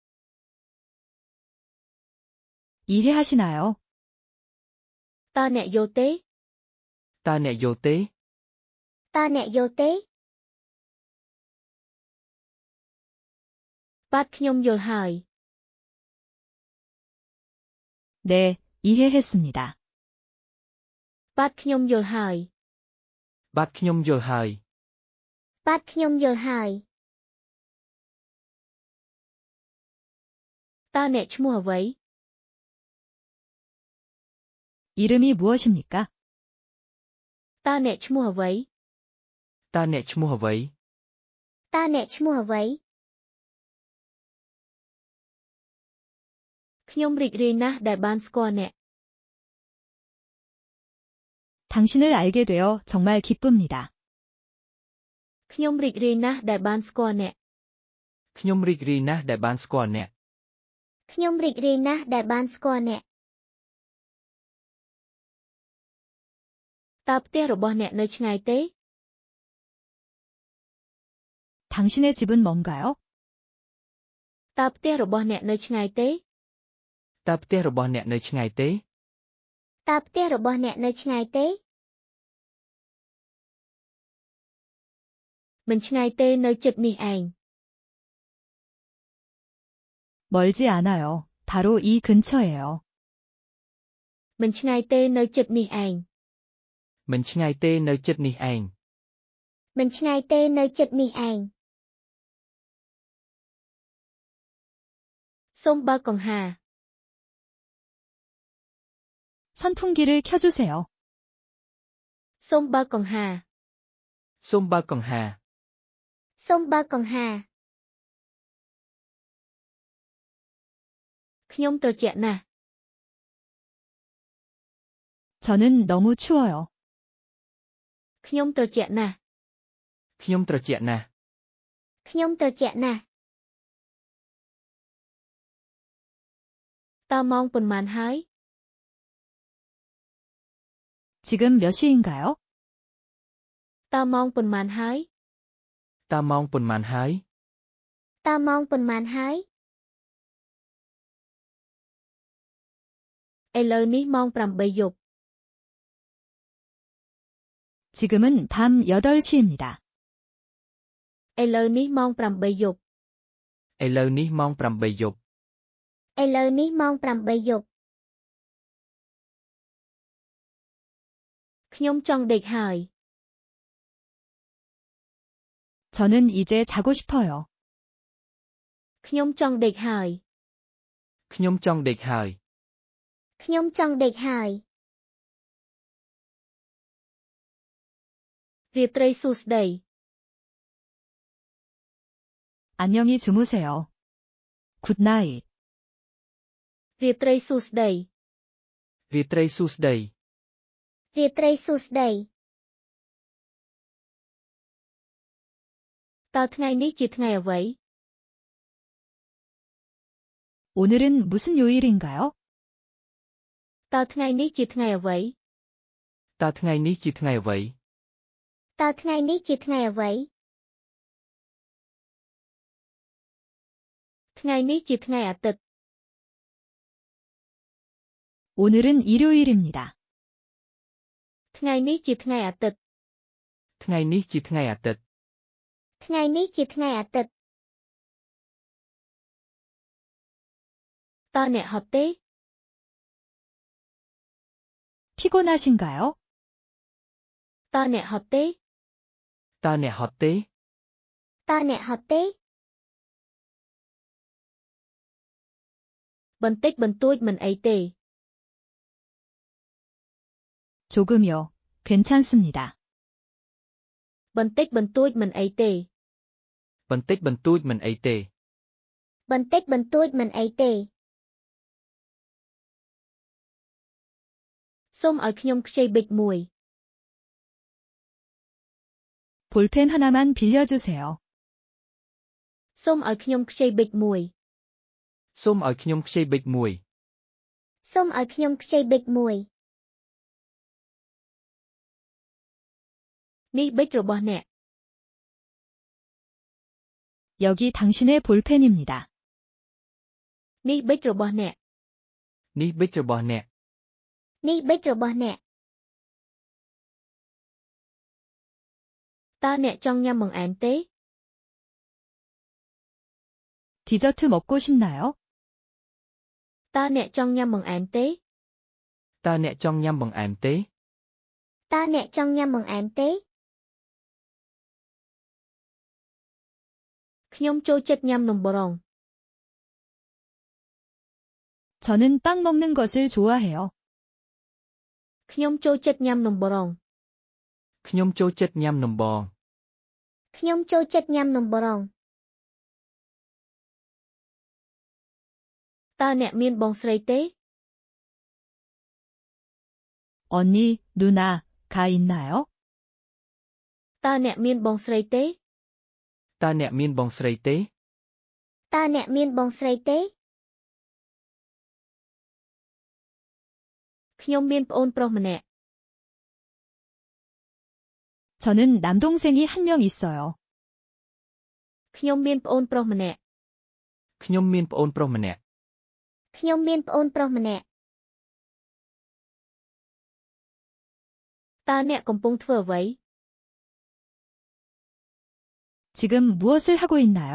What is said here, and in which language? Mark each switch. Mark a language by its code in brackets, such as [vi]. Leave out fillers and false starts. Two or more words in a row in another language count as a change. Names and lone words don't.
[ko] 이해하시나요? [km] តើអ្នកយល់ទេ តើអ្នកយល់ទេ តើអ្នកយល់ទេ បាទខ្ញុំយល់ហើយ [ko] 네, 이해했습니다. [km] បាទខ្ញុំយល់ហើយ បាទខ្ញុំយល់ហើយ បាទខ្ញុំយល់ហើយ តើអ្នកឈ្មោះអ្វី [ko] 이름이 무엇입니까? [km] តើអ្នកឈ្មោះអ្វី តើអ្នកឈ្មោះអ្វី តើអ្នកឈ្មោះអ្វី ខ្ញុំរីករាយណាស់ដែលបានស្គាល់អ្នក [ko] 당신을 알게 되어 정말 기쁩니다. [km] ខ្ញុំរីករាយណាស់ដែលបានស្គាល់អ្នក ខ្ញុំរីករាយណាស់ដែលបានស្គាល់អ្នក ខ្ញុំរីករាយណាស់ដែលបានស្គាល់អ្នក តើផ្ទះរបស់អ្នកនៅឆ្ងាយទេ [ko] 당신의 집은 먼가요? [km] តើផ្ទះរបស់អ្នកនៅឆ្ងាយទេ តើផ្ទះរបស់អ្នកនៅឆ្ងាយទេ តើផ្ទះរបស់អ្នកនៅឆ្ងាយទេ មិនឆ្ងាយទេនៅជិតនេះឯង [ko] 멀지 않아요. 바로 이 근처예요. [km] មិនឆ្ងាយទេនៅជិតនេះឯង មិនឆ្ងាយទេនៅជិតនេះឯង មិនឆ្ងាយទេនៅជិតនេះឯង សូមបើកកង្ហារ [ko] 선풍기를 켜주세요. [km] សូមបើកកង្ហារ សូមបើកកង្ហារ សូមបើកកង្ហារ ខ្ញុំត្រជាក់ណាស់ [ko] 저는 너무 추워요. [km] ខ្ញុំត្រជាក់ណាស់ ខ្ញុំត្រជាក់ណាស់ ខ្ញុំត្រជាក់ណាស់ តើម៉ោងប៉ុន្មានហើយ [ko] 지금 몇 시인가요? [km] តើម៉ោងប៉ុន្មានហើយ តើម៉ោងប៉ុន្មានហើយ តើម៉ោងប៉ុន្មានហើយឥឡូវនេះម៉ោង8 យប់ [ko] 지금은 밤 8시입니다. [km] ឥឡូវនេះម៉ោង8 យប់ ឥឡូវនេះម៉ោង8 យប់ ឥឡូវនេះម៉ោង8 យប់ខ្ញុំចង់ដេកហើយ [ko] 저는 이제 자고 싶어요. [km] ខ្ញុំចង់ដេកហើយ ខ្ញុំចង់ដេកហើយ ខ្ញុំចង់ដេកហើយរាត្រីសួស្តី [ko] 안녕히 주무세요. 굿나잇. [km] រាត្រីសួស្តី រាត្រីសួស្តី រាត្រីសួស្តីតើថ្ងៃនេះជាថ្ងៃអ្វី [ko] 오늘은 무슨 요일인가요? [km] តើថ្ងៃនេះជាថ្ងៃអ្វី តើថ្ងៃនេះជាថ្ងៃអ្វី តើថ្ងៃនេះជាថ្ងៃអ្វីថ្ងៃនេះជាថ្ងៃអាទិត្យ [ko] 오늘은 일요일입니다. [km] ថ្ងៃនេះជាថ្ងៃអាទិត្យ ថ្ងៃនេះជាថ្ងៃអាទិត្យ ថ្ងៃនេះជាថ្ងៃអាទិត្យតើអ្នកហត់ទេ [ko] 피곤하신가요? [km] តើអ្នកហត់ទេ តើអ្នកហត់ទេ តើអ្នកហត់ទេបន្តិចបន្តួចមិនអីទេ [ko] 조금요. 괜찮습니다. [km] បន្តិចបន្តួចមិនអីទេ បន្តិចបន្តួចមិនអីទេ បន្តិចបន្តួចមិនអីទេសូមឲ្យខ្ញុំខ្ចីប៊ិចមួយ [ko] 볼펜 하나만 빌려주세요. [km] សូមឲ្យខ្ញុំខ្ចីប៊ិចមួយ សូមឲ្យខ្ញុំខ្ចីប៊ិចមួយ សូមឲ្យខ្ញុំខ្ចីប៊ិចមួយនេះប៊ិចរបស់អ្នក [ko] 여기 당신의 볼펜입니다. [km] នេះប៊ិចរបស់អ្នក នេះប៊ិចរបស់អ្នក នេះប៊ិចរបស់អ្នកតើអ្នកចង់ញ៉ាំបង្អែមទេ [ko] 디저트 먹고 싶나요? [km] តើអ្នកចង់ញ៉ាំបង្អែមទេ តើអ្នកចង់ញ៉ាំបង្អែមទេ តើអ្នកចង់ញ៉ាំបង្អែមទេខ្ញុំចូលចិត្តញ៉ាំនំបរង [ko] 저는 빵 먹는 것을 좋아해요. [km] ខ្ញុំចូលចិត្តញ៉ាំនំបរង ខ្ញុំចូលចិត្តញ៉ាំនំបង ខ្ញុំចូលចិត្តញ៉ាំនំបរងតើអ្នកមានបងស្រីទេ [ko] 언니, 누나가 있나요? [km] តើអ្នកមានបងស្រីទេ តើអ្នកមានបងស្រីទេ តើអ្នកមានបងស្រីទេខ្ញុំមានប្អូនប្រុសម្នាក់ [ko] 저는 남동생이 한 명 있어요. [km] ខ្ញុំមានប្អូនប្រុសម្នាក់ ខ្ញុំមានប្អូនប្រុសម្នាក់ ខ្ញុំមានប្អូនប្រុសម្នាក់តើអ្នកកំពុងធ្វើអ្វី [ko] 지금 무엇을 하고 있나요?